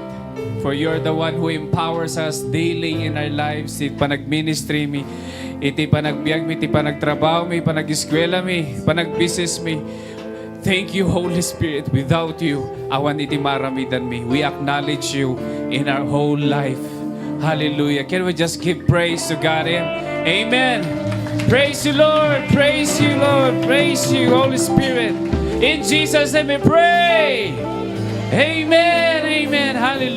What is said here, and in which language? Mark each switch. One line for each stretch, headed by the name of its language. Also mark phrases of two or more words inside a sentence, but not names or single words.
English: For you're the one who empowers us daily in our lives.
Iloko: Iti panag-ministry mi. Iti panagbiag mi. Iti panagtrabaho mi. Panag-eskwela mi. Panag-business mi.
English: Thank you, Holy Spirit. Without you,
Iloko: awan iti maramidan mi.
English: We acknowledge you in our whole life. Hallelujah. Can we just give praise to God? Amen. Praise you, Lord. Praise you, Lord. Praise you, Holy Spirit. In Jesus' name we pray. Amen. Amen. Hallelujah.